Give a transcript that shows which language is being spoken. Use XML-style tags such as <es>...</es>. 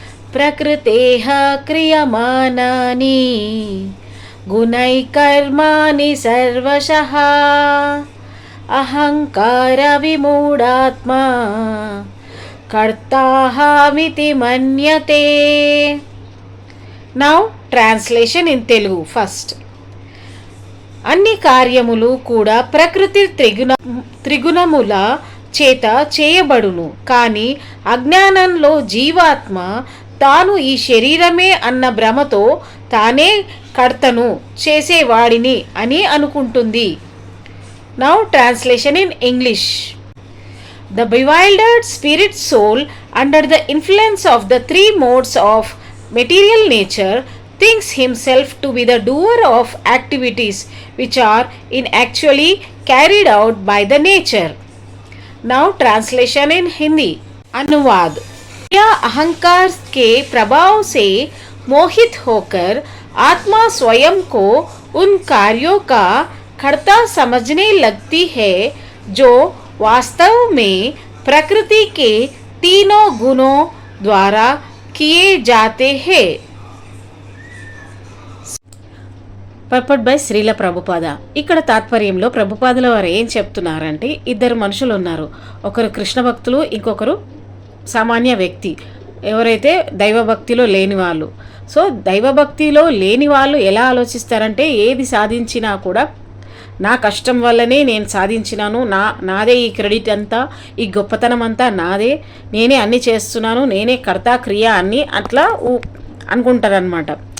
<sa>Prakriteha kriyamanani gunai karmani sarvasaha ahankara vimudatma kartahamiti manyate.</sa> <en>Now translation in Telugu first.</en> <te>అన్ని కార్యములు కూడా ప్రకృతి త్రిగుణముల చేత చేయబడును. కానీ అజ్ఞానంలో జీవాత్మ తాను ఈ శరీరమే అన్న భ్రమతో తానే కర్తను చేసేవాడిని అని అనుకుంటుంది.</te> <en>Now translation in English. The bewildered spirit soul under the influence of the three modes of material nature thinks himself to be the doer of activities which are in actually carried out by the nature. Now translation in Hindi.</en> <hi>अनुवाद. या अहंकार के प्रभाव से मोहित होकर आत्मा स्वयं को उन कार्यों का कर्ता समझने लगती है जो वास्तव में प्रकृति के तीनों गुणों द्वारा किए जाते हैं.</hi> <en>Purport by Srila Prabhupada.</en> <te>ఇక్కడ తాత్పర్యంలో ప్రభుపాదుల వారు ఏం చెప్తున్నారంటే, ఇద్దరు మనుషులు ఉన్నారు. ఒకరు కృష్ణ భక్తులు, ఇంకొకరు సామాన్య వ్యక్తి, ఎవరైతే దైవభక్తిలో లేని వాళ్ళు. సో దైవభక్తిలో లేని వాళ్ళు ఎలా ఆలోచిస్తారంటే, ఏది సాధించినా కూడా నా కష్టం వల్లనే నేను సాధించినాను, నాదే ఈ క్రెడిట్ అంతా, ఈ గొప్పతనం అంతా నాదే, నేనే అన్నీ చేస్తున్నాను, నేనే కర్త క్రియ అన్నీ అట్లా అనుకుంటారనమాట.</te>